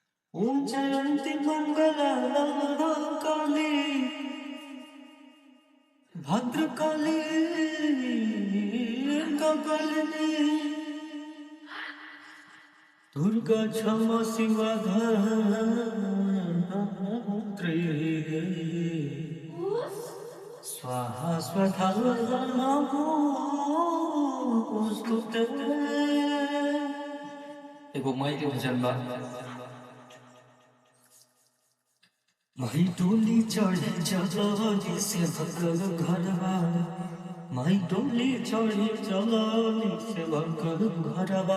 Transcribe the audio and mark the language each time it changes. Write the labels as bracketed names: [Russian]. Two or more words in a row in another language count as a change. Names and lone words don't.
[Sanskrit] जयंती मंगला काली भद्रकाली कपालिनी दुर्गा क्षमा शिवा धात्री स्वाहा स्वधा नमोस्तुते। [Bhojpuri] एगो माई के भजन बा। माई डोली चढ़ी चलनी से भगल घरवा, माई डोली चढ़ी चलनी से भगल घरवा।